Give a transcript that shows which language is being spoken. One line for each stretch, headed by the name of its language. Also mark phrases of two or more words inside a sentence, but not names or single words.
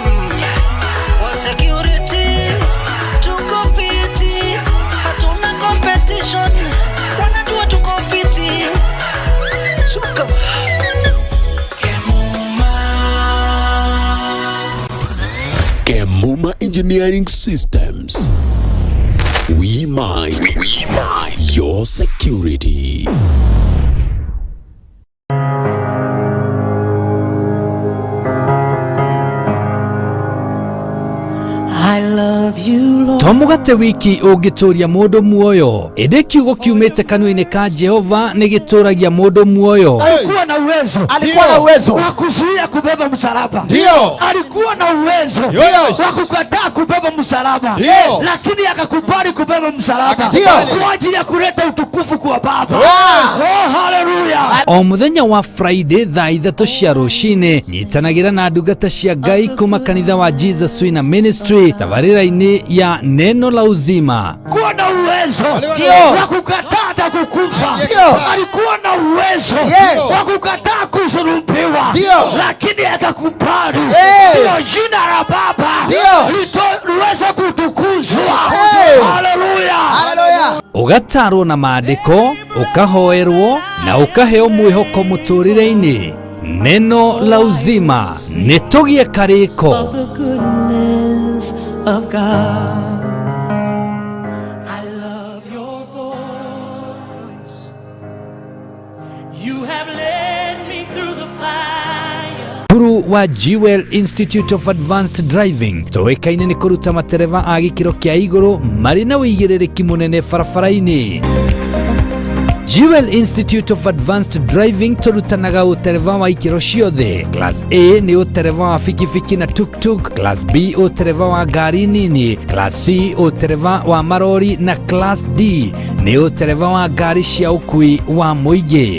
Swahili: Wa security tuko fiti, hatuna competition, wanajua tuko fiti. Suka
English: Kemuma Engineering Systems. We mind your security. I love you, Lord.
Kikuyu: Tomugate wiki ugituria mundu muoyo ende kiugo kiumite kanua-ini ka Jehova nigituragia mundu muoyo.
Swahili: Alikuwa na uwezo wa kuzuia kubeba msalaba. Alikuwa na uwezo wa kukataa kubeba msalaba, lakini akakubali kubeba msalaba kwa ajili ya kuleta utukufu kwa Baba.
English: Oh, hallelujah.
Kikuyu: O muthenya wa Friday thaa 3 cia rucini nyitanagira na ndungata cia Ngai kuma kanitha wa Jesus Wina Ministry tabarira-ini ya
Swahili: neno la uzima. Alikuwa na uwezo wa kukataa na kukufa. Alikuwa na uwezo wa kukataa kusulubiwa, lakini akakubali. Ndio jina la Baba liweze kutukuzwa. Haleluya.
Kikuyu: Ugatarwo na maandiko, ukahoerwo na ukaheo mwihoko muturire-ini.
Swahili: Neno la uzima
Kikuyu: nitugie kariko
English: Of God. I love your voice. You have led me through the fire.
Kikuyu: Guru wa Jewel Institute of Advanced Driving toekaine ni kuruta matereva a gikiro kia iguru mari na uigiririki munene barabara-ini. Jewel Institute of Advanced Driving turutanaga utereva wa ikiro ciothe. Class A ni utereva wa fikifiki na tuk-tuk, Class B utereva wa gari nini, Class C utereva wa marori na Class D ni utereva wa gari cia ukui wa muigi.